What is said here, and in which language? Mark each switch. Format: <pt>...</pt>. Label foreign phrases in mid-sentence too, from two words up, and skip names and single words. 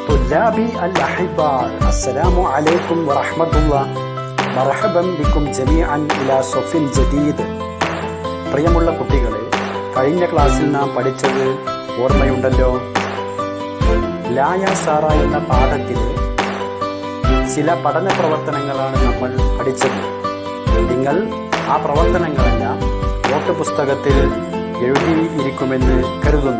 <ar>طلابي الأحباء السلام عليكم ورحمة الله مرحبا بكم جميعا إلى صف جديد.</ar> <ml>പ്രിയമുള്ള കുട്ടികളെ, കഴിഞ്ഞ ക്ലാസ്സിൽ നാം പഠിച്ചത് ഓർമ്മയുണ്ടല്ലോ? ലായ സാറ എന്ന പാഠത്തിലെ ചില പഠന പ്രവർത്തനങ്ങളാണ് നമ്മൾ പഠിച്ചത്. നിങ്ങൾ ആ പ്രവർത്തനങ്ങളെല്ലാം നോട്ട് പുസ്തകത്തിൽ എഴുതിയിരിക്കുമെന്ന് കരുതുന്നു.</ml>